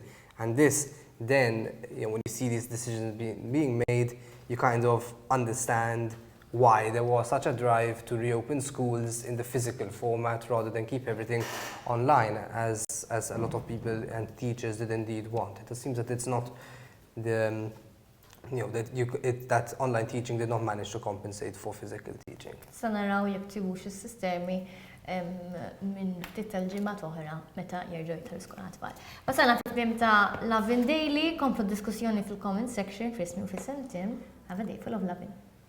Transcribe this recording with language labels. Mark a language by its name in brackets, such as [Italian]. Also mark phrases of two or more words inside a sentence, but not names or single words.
[English] And this then, when you see these decisions being made, you kind of understand why there was such a drive to reopen schools in the physical format rather than keep everything online, as a lot of people and teachers did indeed want. It seems that it's not that online teaching did not manage to compensate for physical teaching. [Maltese] Sa naraw jiktibux is-sistemi minn ftit tal-ġimgħat oħra meta jerġgħu jidħlu skola tfal. Wasalna fit-tmiem ta' Lovin Daily, komplu diskussjoni fil- [English] comment section [Maltese] f'ismi u fis-sem Tim. [English] Have a day full of lovin'.